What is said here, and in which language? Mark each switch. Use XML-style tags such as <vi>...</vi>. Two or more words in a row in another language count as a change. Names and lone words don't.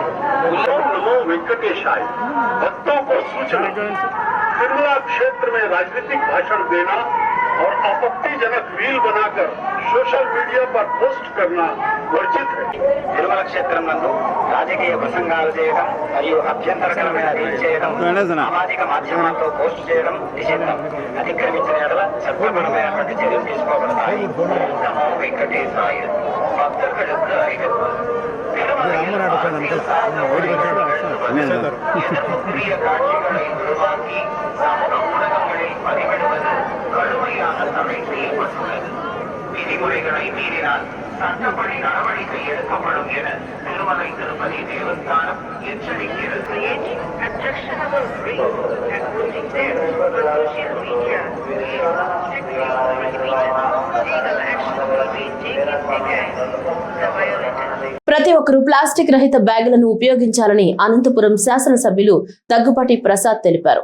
<sa>नमो वेंकटेशाय।</sa> <hi>भक्तों को सूचना, तिरुमला क्षेत्र में राजनीतिक भाषण देना और आपत्तिजनक रील बनाकर</hi> <en>social media</en> <hi>पर पोस्ट करना वर्जित है.</hi> <te>తిరుమల క్షేత్రం నందు రాజకీయ ప్రసంగాలు చేయడం మరియు అభ్యంతరకరమైన రీల్స్ చేయడం, సామాజిక మాధ్యమాల్లో పోస్ట్ చేయడం నిషిద్ధం. అతిక్రమించిన ఎడల చట్టపరమైనటువంటి చర్యలు తీసుకోబడతాయి.</te> <sa>नमो वेंकटेशाय.</sa> <ta>பக்தர்களுக்கு அறிவிப்பு. எதிர்ப்புக்குரிய காட்சிகளை உருவாக்கி சமூக ஊடகங்களில் பதிவிடுவது கடுமையாக தடை செய்யப்பட்டுள்ளது. விதிமுறைகளை மீறினால் சட்டப்படி நடவடிக்கை எடுக்கப்படும் என திருமலை திருப்பதி தேவஸ்தானம் எச்சரிக்கிறது.</ta> <te>ప్రతి ఒక్కరూ ప్లాస్టిక్ రహిత బ్యాగులను ఉపయోగించాలని అనంతపురం శాసనసభ్యులు దగ్గుపాటి ప్రసాద్ తెలిపారు.</te>